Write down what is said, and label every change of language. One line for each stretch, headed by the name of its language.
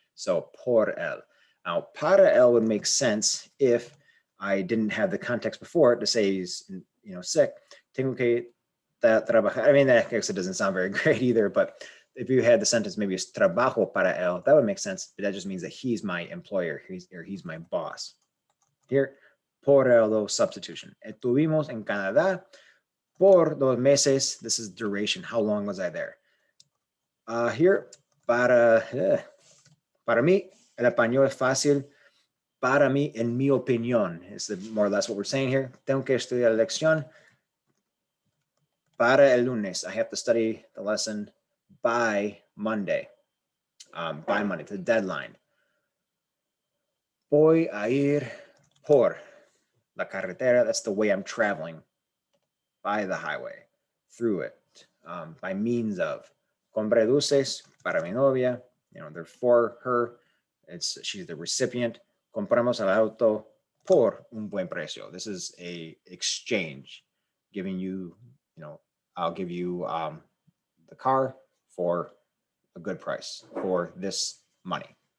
English: So por él. Now, para él would make sense if I didn't have the context before it to say he's sick.
Spanish: Tengo que trabajar.
English: I mean, that actually doesn't sound very great either, but if you had the sentence maybe
Spanish: es trabajo para él,
English: that would make sense, but that just means that he's my employer, he's my boss. Here, por él, though, substitution.
Spanish: Estuvimos en Canadá por 2 meses.
English: This is duration. How long was I there?
Spanish: Here, para mí, el español es fácil. Para mí, en mi opinión,
English: is more or less what we're saying here.
Spanish: Tengo que estudiar la lección para el lunes.
English: I have to study the lesson by Monday. By Monday, the deadline.
Spanish: Voy a ir por la carretera.
English: That's the way I'm traveling. By the highway, through it, by means of.
Spanish: Compré dulces para mi novia.
English: They're for her. She's the recipient.
Spanish: Compramos el auto por un buen precio.
English: This is a exchange, giving you, I'll give you the car for a good price for this money.